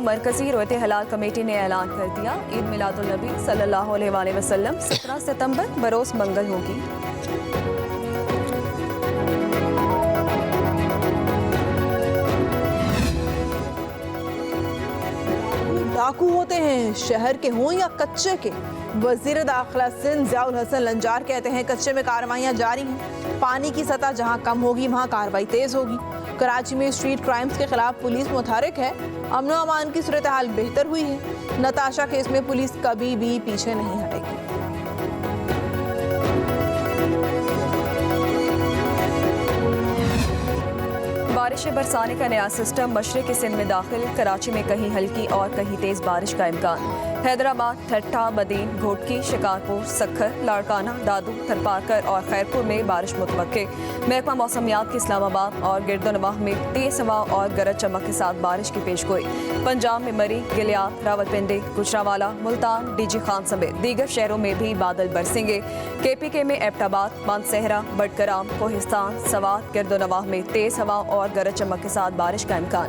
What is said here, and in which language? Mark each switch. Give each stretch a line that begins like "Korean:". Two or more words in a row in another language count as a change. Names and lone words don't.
Urdu: مرکزی رویت ہلال کمیٹی نے اعلان کر دیا، عید میلاد النبی
Arabic: صلى الله عليه وسلم
Urdu: 17 ستمبر بروز منگل ہوگی. ڈاکو ہوتے ہیں، شہر کے ہوں یا کچے کے. وزیر داخلہ سندھ ضیاء الحسن لنجار کہتے ہیں، کچے میں کارروائیاں جاری ہیں. پانی کی سطح جہاں کم ہوگی وہاں کارروائی تیز ہوگی۔ کراچی میں
English: street crimes
Urdu: کے خلاف پولیس متحرک ہے. امن و امان کی صورتحال بہتر ہوئی ہے۔ نتاشا کیس میں پولیس کبھی بھی پیچھے نہیں ہٹے گی. بارشیں برسانے کا نیا سسٹم مشرقی سندھ میں داخل. کراچی میں کہیں ہلکی اور کہیں تیز بارش کا امکان. حیدرآباد، ٹھٹھہ، بدین، گھوٹکی، شکارپور، سکھر، لاڑکانہ، دادو، تھرپارکر اور خیرپور میں بارش متوقع. محکمہ موسمیات کی اسلام آباد اور گردونواح میں تیز ہوا اور گرج چمک کے ساتھ بارش کی پیشگوئی. پنجاب میں مری، گلیات، راولپنڈی، گوجرانوالہ، ملتان، ڈی جی خان سمیت دیگر شہروں میں بھی بادل برسیں گے. KPK میں ایبٹ آباد، مانسہرہ، بٹگرام، کوہستان، سوات، گردونواح میں تیز ہوا اور گرج چمک کے ساتھ بارش کا امکان.